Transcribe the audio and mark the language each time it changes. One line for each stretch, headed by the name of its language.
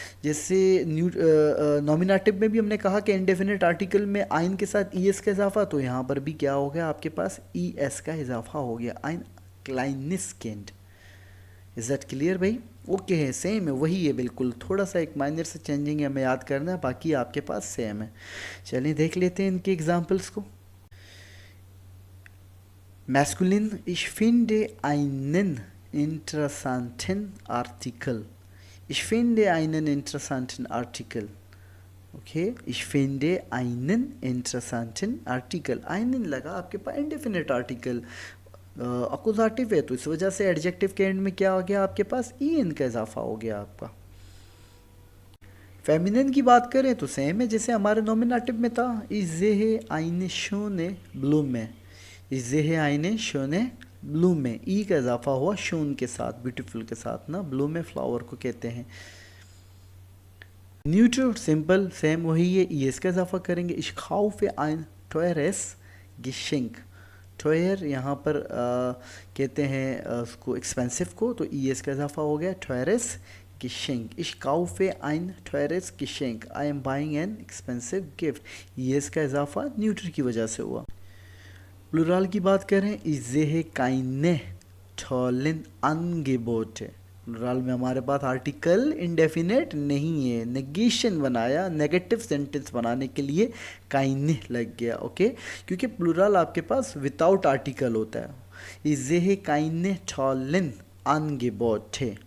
Hindi: जैसे नॉमिनेटिव में भी हमने कहा कि इंडेफिनेट आर्टिकल में आइन के साथ ई एस का इजाफा, तो यहाँ पर भी क्या हो गया आपके पास, ई एस का इजाफा हो गया, आइन क्लाइनिस्केंड।
English: is that clear
Hindi: भाई? ओके है, सेम है, वही है बिल्कुल। थोड़ा सा एक माइनर से चेंजिंग है, हमें याद करना है, बाकी आपके पास सेम है। चलिए देख लेते हैं इनके एग्जांपल्स को।
German: मैस्कुलिन, ich finde einen interessanten Artikel. Ich finde einen interessanten Artikel. ओके, ich finde einen interessanten Artikel.
Hindi: einen लगा आपके पास इंडेफिनेट आर्टिकल, अकुजाटिव है, तो इस वजह से एडजेक्टिव के एंड में क्या हो गया आपके पास, ई एन का इजाफा हो गया आपका। फेमिनिन की बात करें तो सेम है जैसे हमारे नॉमिनेटिव में था, इज़े आइने शोने ब्लूम में, इज़े आइने शोने ब्लूम में, ई का इजाफा हुआ शोन के साथ, ब्यूटीफुल के साथ ना, ब्लूम में फ्लावर को कहते हैं। न्यूट्रल सिंपल सेम वही है, ई एस का इजाफा करेंगे।
German: Ich kaufe ein teures Geschenk।
Hindi: Tire यहाँ पर कहते हैं उसको एक्सपेंसिव को, तो ई एस का इजाफा हो गया, teures Geschenk।
German: Ich kaufe ein teures Geschenk।
English: I am buying an expensive gift।
Hindi: E S का इजाफा न्यूट्रल की वजह से हुआ। प्लुराल की बात करें,
German: ich sehe keine tollen Angebote।
Hindi: Plural में हमारे पास आर्टिकल इंडेफिनेट नहीं है, नेगेशन बनाया, नेगेटिव सेंटेंस बनाने के लिए काइने लग गया। ओके, क्योंकि प्लुराल आपके पास विदाउट आर्टिकल होता है।
German: इज़े काइने टॉलन angebote।